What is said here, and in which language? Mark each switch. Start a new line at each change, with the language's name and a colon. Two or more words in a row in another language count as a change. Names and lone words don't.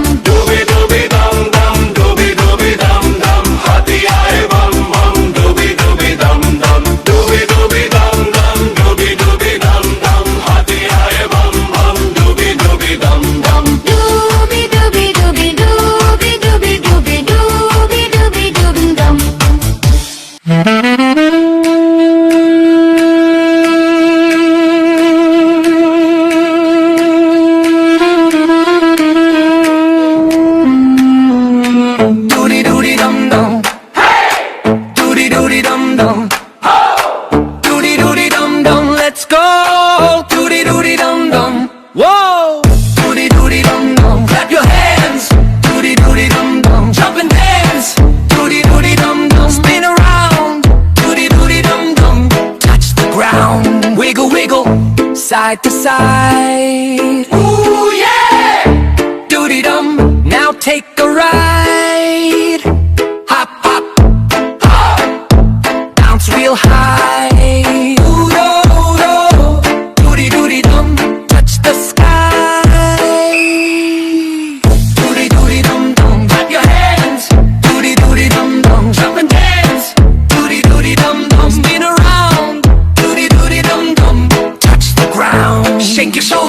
Hindi: डूबी डूबी दम दम, डूबी डूबी दम दम, हाथी आए बम बम, डूबी डूबी दम दम, डूबी डूबी दम दम, डूबी डूबी दम दम, हाथी आए बम बम, डूबी डूबी दम दम। डूबी डूबी डूबी डूबी डूबी डूबी डूबी डूबी डूबी डम। Doody doody dum dum, doody doody dum dum, doody doody dum dum.
English: Let's go, doody doody dum dum. Whoa, doody doody dum dum. Clap your hands, doody doody dum dum. Jump and dance, doody doody dum dum. Spin around, doody doody dum dum. Touch the ground, wiggle wiggle, side to side. Ooh yeah, doody dum. Now take a ride. Hop, hop, hop. Bounce real high. Ooh, do, do. Doody, doody, dum. Touch the sky. Doody, doody, dum, dum. Clap your hands. Doody, doody, dum, dum. Jump and dance. Doody, doody, dum, dum. Spin around. Doody, doody, dum, dum. Touch the ground. Shake